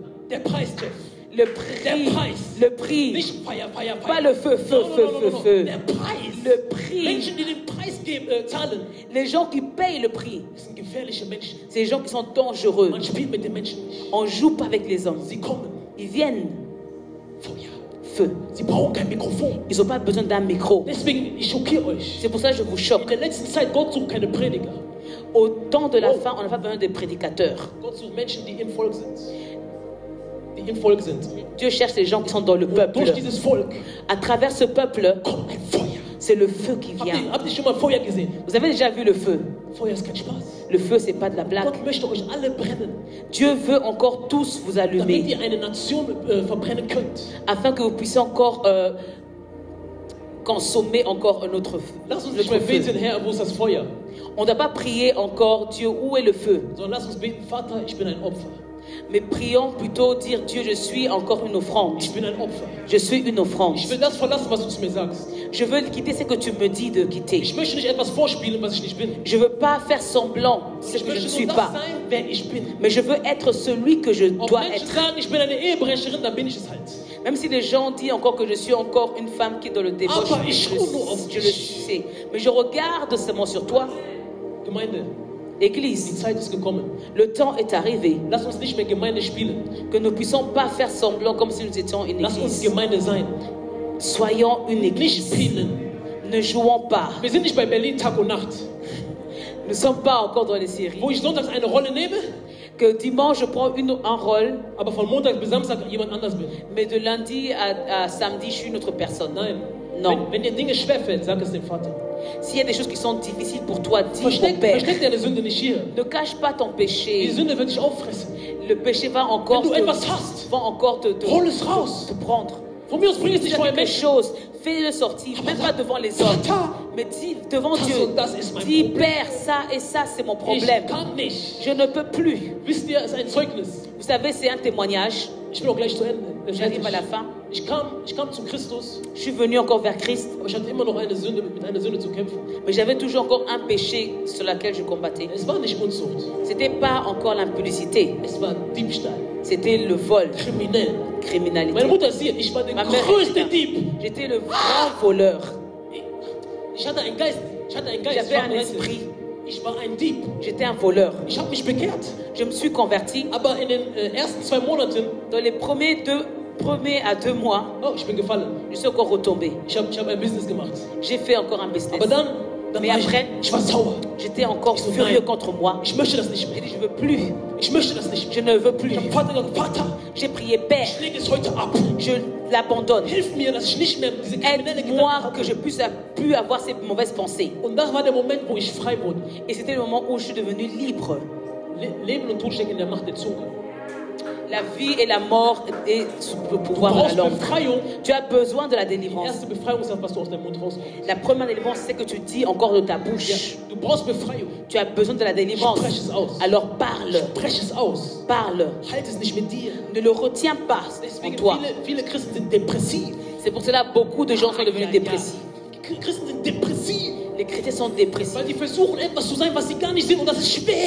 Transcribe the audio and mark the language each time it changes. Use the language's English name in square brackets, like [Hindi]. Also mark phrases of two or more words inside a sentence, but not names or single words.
[German] Der Preis, Jeff. [French] Le prix. [German] Der Preis. [French] Le prix. [German] Nicht Feier, Feier, Feier. [French] Pas le feu, feu, No, no, feu, no, no, feu, no. feu. [German] Der Preis. [French] Le prix. [German] Menschen, die den Preis zahlen, [French] Les gens qui payent le prix, [German] das sind gefährliche Menschen. [French] c'est les gens qui sont dangereux. [German] Man spielt mit den Menschen nicht. [French] On ne joue pas avec les hommes. [German] Sie kommen. [French] Ils viennent. [German] Feuer. [French] Feu. [German] Sie brauchen kein Mikrofon. [French] Ils n'ont pas besoin d'un micro. [German] Deswegen, ich schockiere euch. [French] C'est pour ça que je vous [German] In [French] choque. [German] der letzten Zeit, Gott sucht keine Prediger. [French] Au temps de la fin, on n'a pas besoin de prédicateurs. [German] Gott sucht Menschen, die im Volk sind. Die im Volk sind. [French] Dieu cherche les gens qui sont dans le [German] Und [French] peuple. [German] durch dieses Volk [French] À travers ce peuple, [German] kommt ein Feuer. [French] c'est le feu qui vient. [German] Habt ihr schon mal Feuer gesehen? [French] Vous avez déjà vu le feu? [German] Feuer ist kein Spaß. [French] Le feu, c'est pas de la blague. [German] Gott möchte euch alle brennen, [French] Dieu veut encore tous vous [German] damit [French] allumer, [German] ihr eine Nation verbrennen könnt. [French] afin que vous puissiez encore consommer encore un autre feu. [German] Lass uns nicht mehr [French] Notre [German] beten, [French] feu. [German] Herr, wo ist das Feuer? [French] On ne doit pas prier encore Dieu, où est le feu? [German] Sondern lass uns beten, Vater, ich bin ein Opfer. [French] Mais prions plutôt dire Dieu, je suis encore une offrande. [German] Ich bin ein Opfer. [French] Je suis une offrande. [German] Ich will das verlassen, was du zu mir sagst. [French] Je veux quitter ce que tu me dis de quitter. [German] Ich möchte nicht etwas vorspielen, was ich nicht bin. [French] Je ne veux pas faire semblant ce [German] Ich [French] que je ne [German] möchte [French] suis [German] nur das [French] pas. [German] sein, wer ich bin. [French] Mais je veux être celui que je [German] Ob [French] dois [German] Menschen [French] être. [German] sagen, ich bin eine Ehebrecherin, dann bin ich es halt. [French] Même si les gens disent encore que je suis encore une femme qui est dans le débauche, [German] Aber ich schaue nur auf [French] je le [German] dich. [French] sais. Mais je regarde seulement sur toi. [German] Gemeinde, die [French] Église, [German] Zeit ist gekommen. [French] le temps est arrivé [German] Lass uns nicht mehr Gemeinde spielen. [French] que nous ne puissions pas faire semblant comme si nous étions une [German] Lass uns [French] église. [German] Gemeinde sein. [French] Soyons une [German] Nicht [French] église. [German] spielen. [French] Ne jouons pas. [German] Wir sind nicht bei Berlin Tag und Nacht, [French] Nous ne sommes pas encore dans les séries. [German] wo ich sonntags eine Rolle nehme, [French] Que dimanche, je prends un rôle, [German] aber von Montag bis Samstag jemand anders bin. [French] mais de lundi à samedi, je suis une autre personne. [German] Nein. [French] Non. [German] Wenn dir Dinge schwerfällt, sag es dem Vater. [French] S'il y a des choses qui sont difficiles pour toi, dis au [German] Versteck [French] Père. [German] deine Sünde nicht hier. [French] Ne cache pas ton [German] Die [French] péché. [German] Sünde wird dich auffressen. [French] Le péché va encore [German] Wenn du etwas hast, [French] va encore [German] hol es raus. [French] te prendre. [German] Von mir aus bring es nicht [French] Si tu [German] vor [French] as [German] ein [French] quelque [German] Menschen. [French] chose, fais-le sortir, même pas devant les hommes, [German] Vater, [French] mais dis devant [German] das [French] Dieu. [German] und das ist mein [French] Dis, [German] Problem. [French] Père, ça et ça, c'est mon [German] Ich [French] problème. [German] kann nicht. [French] Je ne peux plus. [German] Wisst ihr, es ist ein Zeugnis. [French] Vous savez, c'est un témoignage. [German] Ich bin auch gleich zu Ende. [French] J'arrive à la fin. [German] Ich kam zu Christus, [French] Je suis venu encore vers Christ, [German] aber ich hatte immer noch eine Sünde, mit einer Sünde zu kämpfen. [French] mais j'avais toujours encore un péché sur lequel je combattais. [German] Es war nicht Unzucht. [French] C'était pas encore l'impudicité, [German] Es war Diebstahl, [French] c'était le vol, [German] kriminell. [French] criminalité. [German] Meine Mutter ist hier. Ich war der [French] Ma mère [German] größte [French] était [German] Dieb. [French] là. J'étais le grand voleur. [German] Ich hatte einen Geist. [French] J'avais un esprit. [German] Ich war ein Dieb. [French] J'étais un voleur. [German] Ich habe mich bekehrt. [French] Je me suis converti. [German] Aber in den ersten 2 Monaten, [French] Dans les premiers à 2 mois, [German] oh, ich bin gefallen. [French] je suis encore retombé. [German] Ich hab ein Business gemacht. [French] J'ai fait encore un business. [German] Aber dann [French] Mais [German] war [French] après, [German] ich war sauer. [French] j'étais encore [German] Ich so, [French] furieux [German] nein. [French] contre moi. [German] Ich möchte das nicht [French] J'ai [German] mehr. [French] dit, je veux plus. [German] Ich möchte das nicht [French] Je [German] mehr. [French] ne veux plus. [German] Ich habe Vater gesagt, Vater, [French] J'ai prié, Père, [German] ich lege es heute ab. [French] je l'abandonne. [German] Hilf mir, dass ich nicht mehr diese kriminelle Gedanken [French] Aide-moi [German] habe. [French] que je puisse plus avoir ces mauvaises pensées. [German] Und das war der Moment, wo ich frei wurde. [French] Et c'était le moment où je suis devenue libre. [German] Leben und Tod stecken in der Macht der Zunge. [French] La vie et la mort est sous le [German] Du [French] pouvoir de la [German] brauchst [French] langue. [German] Befreiung. [French] Tu as besoin de la [German] Die [French] délivrance. [German] erste Befreiung ist das, was du aus deinem Mund rausgibst. [French] La première délivrance, c'est que tu dis encore de ta [German] Ja, [French] bouche. [German] du brauchst Befreiung. [French] Tu as besoin de la délivrance. [German] Sprech es aus. [French] Alors parle, [German] Sprech es aus. [French] parle. [German] Halt es nicht mit dir. [French] Ne le retiens pas en [German] Deswegen [French] toi. [German] viele Christen sind depressiv. [French] C'est pour cela que beaucoup de gens sont devenus dépressifs. [German] Christen sind depressiv. [French] Les chrétiens sont dépressifs. [German] Weil die versuchen, etwas zu sein, was sie gar nicht sind. Und das ist schwer.